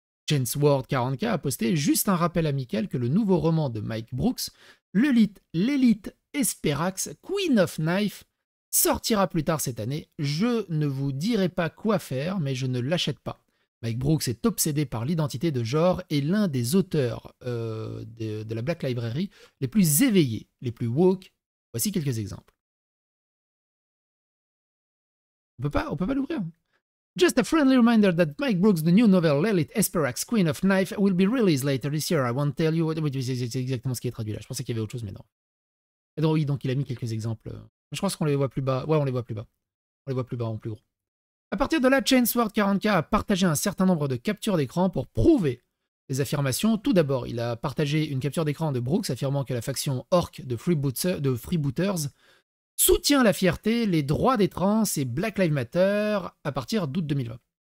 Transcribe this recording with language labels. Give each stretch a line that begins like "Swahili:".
French: Chainsword 40K a posté juste un rappel amical que le nouveau roman de Mike Brooks, l'élite Esperax, Queen of Knife, sortira plus tard cette année. Je ne vous dirai pas quoi faire, mais je ne l'achète pas. Mike Brooks est obsédé par l'identité de genre et l'un des auteurs de la Black Library les plus éveillés, les plus woke. Voici quelques exemples. On peut pas l'ouvrir.
English: Just a friendly reminder that Mike Brooks' the new novel Lilith Esperax, Queen of Knife, will be released later this year. I won't tell you.
French: C'est exactement ce qui est traduit là. Je pensais qu'il y avait autre chose, mais non. Et donc, oui, donc il a mis quelques exemples. Je pense qu'on les voit plus bas. Ouais, on les voit plus bas. On les voit plus bas, en plus gros. À partir de là, Chainsword 40K a partagé un certain nombre de captures d'écran pour prouver les affirmations. Tout d'abord, il a partagé une capture d'écran de Brooks affirmant que la faction orc de Freebooters soutient la fierté, les droits des trans et Black Lives Matter à partir d'août 2020.